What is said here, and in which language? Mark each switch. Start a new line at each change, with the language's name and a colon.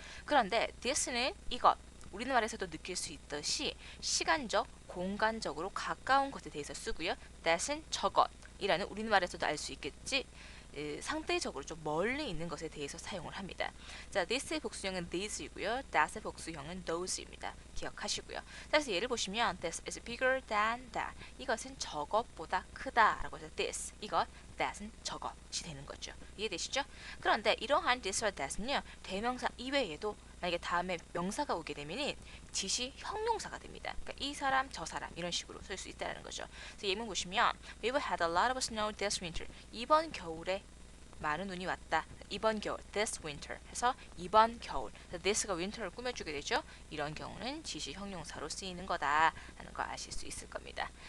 Korean: 그런데 this는 이것, 우리말에서도 느낄 수 있듯이 시간적, 공간적으로 가까운 것에 대해서 쓰고요. that은 저것이라는 우리말에서도 알 수 있겠지. 상대적으로 좀 멀리 있는 것에 대해서 사용을 합니다. 자, this의 복수형은 these이고요. that의 복수형은 those입니다. 기억하시고요. 그래서 예를 보시면
English: this is bigger than that.
Korean: 이것은 저것보다 크다라고 해서 this, 이것, that은 저것이 되는 거죠. 이해되시죠? 그런데 이러한 this와 that은요. 대명사 이외에도 만약에 다음에 명사가 오게 되면 지시 형용사가 됩니다. 그러니까 이 사람, 저 사람 이런 식으로 쓸 수 있다는 거죠. 그래서 예문 보시면
English: We've had a lot of snow this winter.
Korean: 이번 겨울에 많은 눈이 왔다. 이번 겨울,
English: this winter
Korean: 해서 이번 겨울. this가 winter를 꾸며주게 되죠. 이런 경우는 지시 형용사로 쓰이는 거다라는 거 아실 수 있을 겁니다.